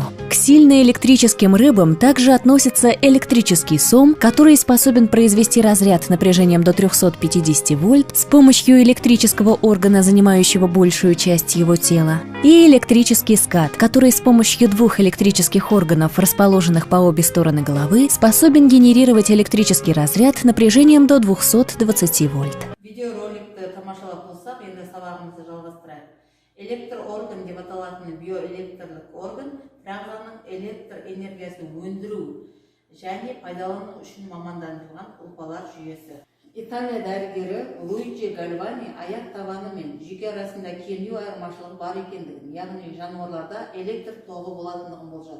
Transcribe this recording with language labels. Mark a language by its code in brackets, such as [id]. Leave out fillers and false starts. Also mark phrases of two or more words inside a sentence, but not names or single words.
[ru] К сильноэлектрическим рыбам также относится электрический сом, который способен произвести разряд напряжением до 350 вольт с помощью электрического органа, занимающего большую часть его тела, и электрический скат, который с помощью 2 электрических органов, расположенных по обе стороны головы, способен генерировать электрический разряд напряжением до 220 вольт. [kk] Видеороликті тамашалап болсақ, енді сабағымызды жалғастырайық. Электр орган деп аталатын биоэлектрлік орган тырағзаның электр энергиясын өндіру және пайдалану үшін мамандандырылған ұлпалар жүйесі. Италия дәрігері Луиджи Гальвани аяқ табаны мен жүйке арасында кернеу айырмашылығы бар екендігін, яғни жануарларда электр тоғы болатындығын болжады.